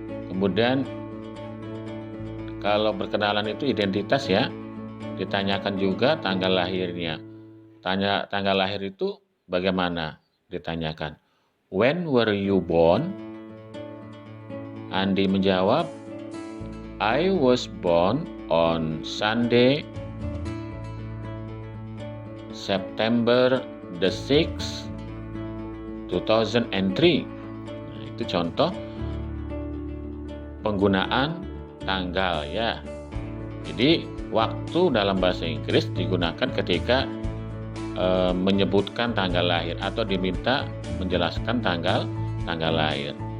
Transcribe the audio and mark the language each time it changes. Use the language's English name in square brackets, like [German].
[Indonesian] Kemudian kalau perkenalan itu identitas, ya, ditanyakan juga tanggal lahirnya. Tanggal lahir itu bagaimana? Ditanyakan, [English] when were you born? [Indonesian] Andi menjawab, [English] I was born on Sunday, September the 6th, 2003. [Indonesian] Nah, itu contoh penggunaan tanggal, ya. Jadi waktu dalam bahasa Inggris digunakan ketika menyebutkan tanggal lahir atau diminta menjelaskan tanggal lahir.